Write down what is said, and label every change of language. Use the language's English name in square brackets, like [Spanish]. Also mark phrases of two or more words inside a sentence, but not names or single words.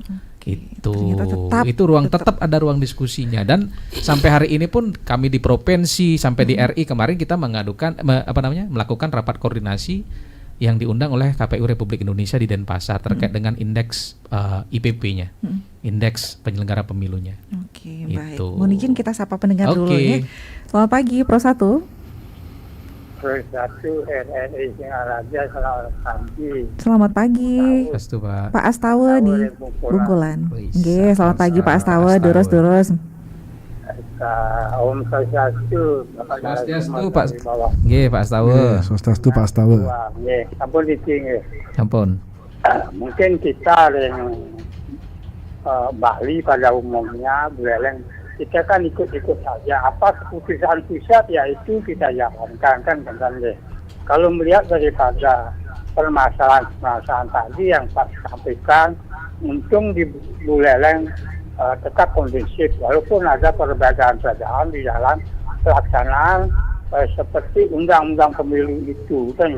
[Indonesian] Itu tetap ada ruang diskusinya, dan sampai hari ini pun kami di provinsi sampai di RI kemarin kita melakukan rapat koordinasi yang diundang oleh KPU Republik Indonesia di Denpasar terkait dengan indeks IPP-nya, indeks penyelenggara pemilunya. Oke, baik. Mohon izin kita sapa pendengar dulu ya. Selamat pagi, Pro 1. Pro 1 RRI Singaraja, selamat pagi. Selamat pagi. Pastu, Pak. Pak Astawa di Bungkulan. Nggih, selamat pagi Pak Astawa, durus. [Balinese] Om Swastiastu. [Indonesian] Swastiastu, Pak. Nggih, Pak Astawa. Swastiastu Pak Astawa. [Balinese] Nggih, sampun diting. Ampun. [Indonesian] Mungkin kita yang Bali pada umumnya Buleleng kita kan ikut-ikut saja. Apa keputusan pusat ya itu kita jalankan kan deh. Kalau melihat daripada permasalahan tadi yang Pak sampaikan, untung di Buleleng tetap kondusif walaupun ada perbedaan-perbedaan di dalam pelaksanaan seperti undang-undang pemilu itu kan.